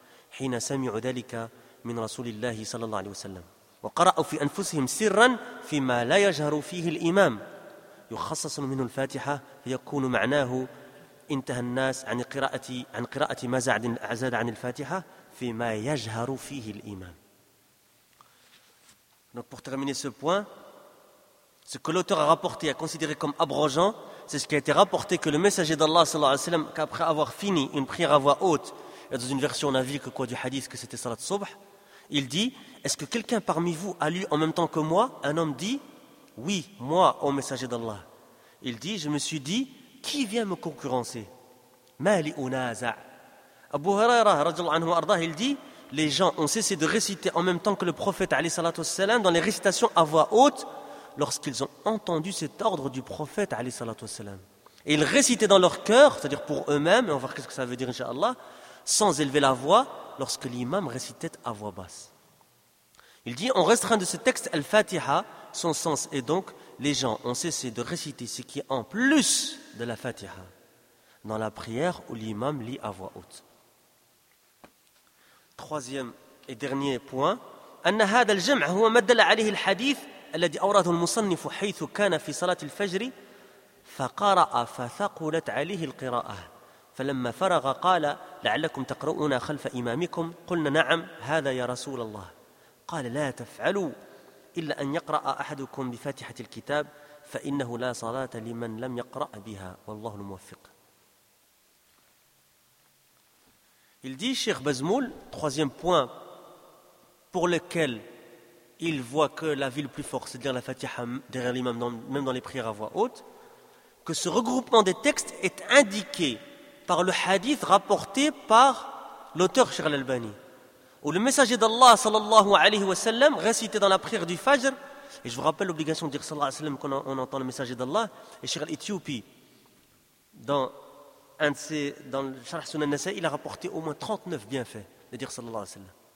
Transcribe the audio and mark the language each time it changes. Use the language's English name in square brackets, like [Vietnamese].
[Arabic] حين سمعوا ذلك من رسول الله صلى الله عليه وسلم وقرأوا في أنفسهم سرا فيما لا يجهر فيه الإمام يخصص منه الفاتحة فيكون معناه انتهى الناس عن قراءة ما زاد عن الفاتحة فيما يجهر فيه الإمام. [French] Donc pour terminer ce point, ce que l'auteur a rapporté, a considéré comme abrogeant, c'est ce qui a été rapporté que le messager d'Allah sallallahu alayhi wa sallam, qu'après avoir fini une prière à voix haute, et dans une version on a vu que quoi du hadith que c'était salat subh, il dit, est-ce que quelqu'un parmi vous a lu en même temps que moi? Un homme dit, oui, moi, au messager d'Allah. Il dit, je me suis dit, qui vient me concurrencer? [Arabic] Mali unaza'a. [French] Abu Hurairah, radiallahu anhu arda, il dit, les gens ont cessé de réciter en même temps que le prophète, alayhi salatu wassalam, dans les récitations à voix haute, lorsqu'ils ont entendu cet ordre du prophète, alayhi salatu wassalam. Et ils récitaient dans leur cœur, c'est-à-dire pour eux-mêmes, et on va voir qu'est-ce que ça veut dire, inshallah, sans élever la voix, lorsque l'imam récitait à voix basse. Il dit, on restreint de ce texte, al-Fatiha, son sens est donc, les gens ont cessé de réciter ce qui est en plus de la Fatiha, dans la prière où l'imam lit à voix haute. Troisième et dernier point, [Arabic] أن هذا الجمع هو ما دل عليه الحديث الذي أورده المصنف حيث كان في صلاة الفجر فقرأ فثقلت عليه القراءة فلما فرغ قال لعلكم تقرؤون خلف إمامكم قلنا نعم هذا يا رسول الله قال لا تفعلوا إلا أن يقرأ أحدكم بفاتحة الكتاب فإنه لا صلاة لمن لم يقرأ بها والله الموفق. [French] Il dit, Cheikh Bazmoul, troisième point pour lequel il voit que la vie le plus fort, c'est-à-dire la Fatiha derrière l'imam, même dans les prières à voix haute, que ce regroupement des textes est indiqué par le hadith rapporté par l'auteur Cheikh Al-Albani, où le messager d'Allah, sallallahu alayhi wa sallam, récité dans la prière du Fajr, et je vous rappelle l'obligation de dire, sallallahu alayhi wa sallam, qu'on entend le messager d'Allah, et Cheikh Al-Ethiopie, dans le Sharh Sunan Nasa, il a rapporté au moins 39 bienfaits, c'est-à-dire sallallahu alayhi wa sallam.